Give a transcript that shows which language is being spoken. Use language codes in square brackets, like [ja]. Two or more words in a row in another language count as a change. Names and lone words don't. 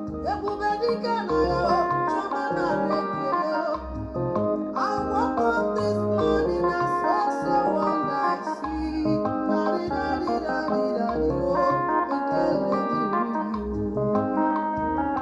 [ig] Ebube dike na ya, o, chioma narị ekele, o. [en] I woke up this morning and saw someone that I see. Daddy, daddy, daddy, daddy, [ig] oh, ekele dịrị gị, o.